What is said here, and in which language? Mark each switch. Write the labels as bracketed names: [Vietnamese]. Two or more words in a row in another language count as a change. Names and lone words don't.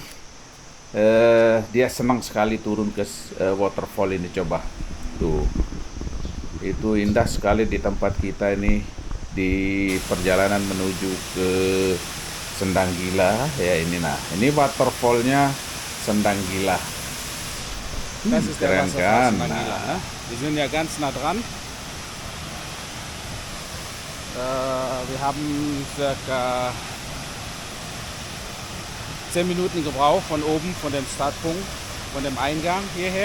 [Indonesian] Dia senang sekali turun ke waterfall ini. Coba tuh, itu indah sekali di tempat kita ini di perjalanan menuju ke Sendang Gila ya. Ini nah, ini waterfallnya Sendang Gila. [German] Das ist der [Indonesian] Keren [German] Wasserfall [Indonesian] kan? [German] Sendangila, ne? Wir sind ja ganz nah dran. Wir haben circa 10 Minuten gebraucht von oben, von dem Startpunkt, von dem Eingang hierher.